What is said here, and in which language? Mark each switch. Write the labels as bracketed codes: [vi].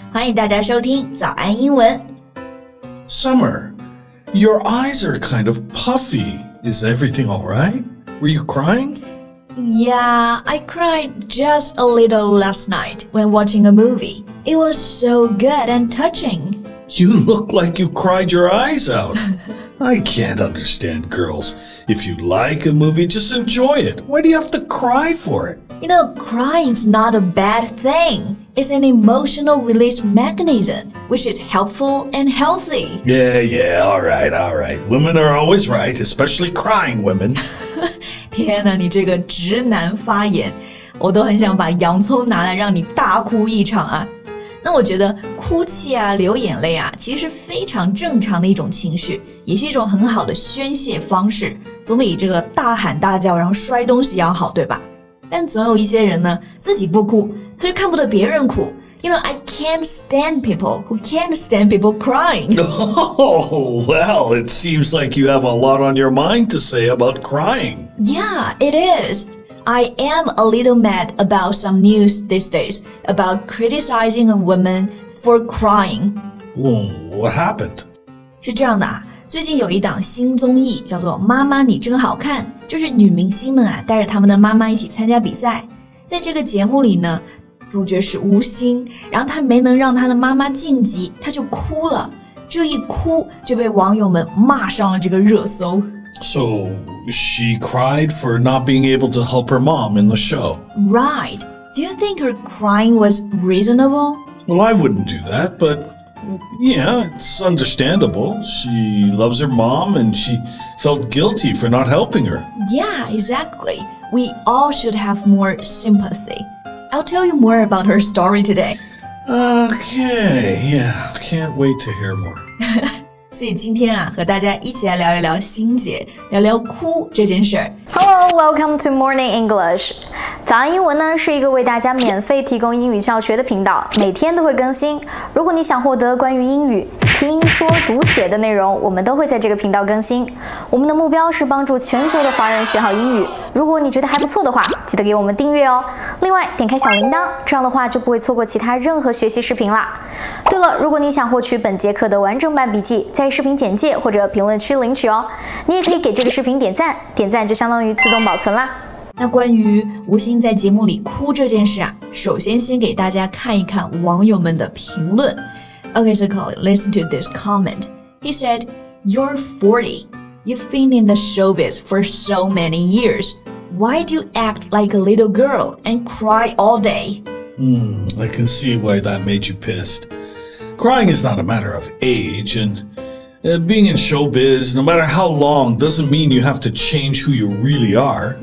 [zh] 欢迎大家收听早安英文。 [en] Summer, your eyes are kind of puffy. Is everything all right? Were you crying? Yeah, I cried just a little last night when watching a movie. It was so good and touching. You look like you cried your eyes out. I can't understand girls. If you like a movie, just enjoy it. Why do you have to cry for it? You know, crying's not a bad thing. It's an emotional release mechanism, which is helpful and healthy. Yeah, all right. Women are always right, especially crying women. [zh] 天哪，你这个直男发言，我都很想把洋葱拿来让你大哭一场啊。那我觉得哭泣啊，流眼泪啊，其实是非常正常的一种情绪，也是一种很好的宣泄方式，总比这个大喊大叫然后摔东西要好，对吧？但总有一些人呢，自己不哭，他就看不得别人哭。 [en] You know, I can't stand people who can't stand people crying. Oh, well, it seems like you have a lot on your mind to say about crying. Yeah, it is.I am a little mad about some news these days about criticizing a woman for crying. What happened? [zh] 是这样的啊，最近有一档新综艺叫做《妈妈你真好看》，就是女明星们啊带着他们的妈妈一起参加比赛。在这个节目里呢，主角是吴昕，然后她没能让她的妈妈晋级，她就哭了。这一哭就被网友们骂上了这个热搜。 [en] So she cried for not being able to help her mom in the show. Right. Do you think her crying was reasonable? Well, I wouldn't do that, but yeah, it's understandable. She loves her mom and she felt guilty for not helping her. Yeah, exactly. We all should have more sympathy. I'll tell you more about her story today. Okay, yeah, can't wait to hear more. [zh] 所以今天啊，和大家一起来聊一聊欣姐，聊聊哭这件事儿。 [en] Hello, welcome to Morning English. [zh] 早安英文呢是一个为大家免费提供英语教学的频道，每天都会更新。如果你想获得关于英语听说读写的内容，我们都会在这个频道更新。我们的目标是帮助全球的华人学好英语。如果你觉得还不错的话，记得给我们订阅哦。另外，点开小铃铛，这样的话就不会错过其他任何学习视频啦。对了，如果你想获取本节课的完整版笔记，在视频简介或者评论区领取哦。你也可以给这个视频点赞，点赞就相当于自动保存啦。那关于吴昕在节目里哭这件事啊，首先给大家看一看网友们的评论。 [en] Okay, so Colin, listen to this comment. He said, "You're 40. You've been in the showbiz for so many years. Why do you act like a little girl and cry all day?" I can see why that made you pissed. Crying is not a matter of age, and being in showbiz, no matter how long, doesn't mean you have to change who you really are.